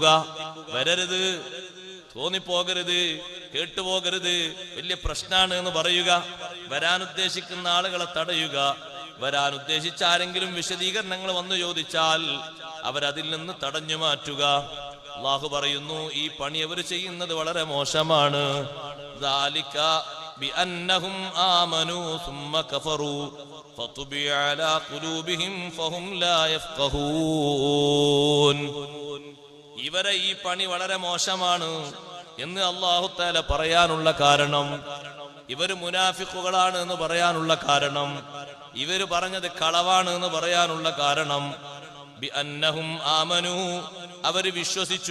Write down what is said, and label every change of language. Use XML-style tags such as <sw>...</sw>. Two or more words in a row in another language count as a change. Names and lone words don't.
<ml>വരരുത്, തോന്നിപ്പോകരുത്, കേട്ടുപോകരുത്, വലിയ പ്രശ്നമാണ് എന്ന് പറയുക. വരാൻ ഉദ്ദേശിക്കുന്ന ആളുകളെ തടയുക. വരാൻ ഉദ്ദേശിച്ച ആരെങ്കിലും വിശദീകരണങ്ങൾ വന്നു ചോദിച്ചാൽ അവരതിൽ നിന്ന് തടഞ്ഞു മാറ്റുക. അല്ലാഹു പറയുന്നു, ഈ പണി അവർ ചെയ്യുന്നത് വളരെ മോശമാണ്.</ml> <ar>ذَلِكَ بِأَنَّهُمْ آمَنُوا ثُمَّ كَفَرُوا فَطُبِعَ عَلَى قُلُوبِهِمْ فَهُمْ لَا يَفْقَهُونَ.</ar> <ml>ഇവരെ ഈ പണി വളരെ മോശമാണ് എന്ന് അല്ലാഹു തആല പറയാനുള്ള കാരണം, ഇവര് മുനാഫിഖുകളാണ് എന്ന് പറയാനുള്ള കാരണം, ഇവര് പറഞ്ഞത് കളവാണ് എന്ന് പറയാനുള്ള കാരണം,</ml> <ar>بأنهم آمنوا,</ar> <ml>അവര് വിശ്വസിച്ചു.</ml>